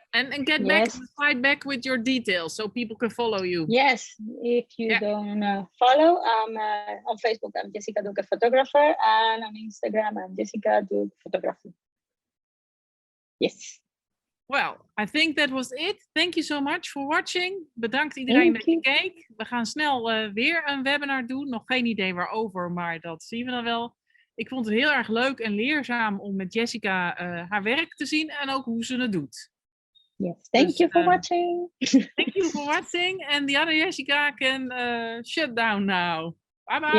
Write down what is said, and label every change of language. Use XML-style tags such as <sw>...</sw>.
<en>And get back the slide back with your details so people can follow you. Yes, if you don't follow, on Facebook, I'm Yessica Duque Photographer, and on Instagram, I'm Yessica Duque Photography. Yes. Well, I think that was it. Thank you so much for watching.</en> <nl>Bedankt iedereen dat je keek. We gaan snel weer een webinar doen. Nog geen idee waarover, maar dat zien we dan wel. Ik vond het heel erg leuk en leerzaam om met Yessica haar werk te zien en ook hoe ze het doet.</nl> <en>Yes, thank you for watching. Thank you for watching. And the other Yessica can shut down now. Bye bye.</en>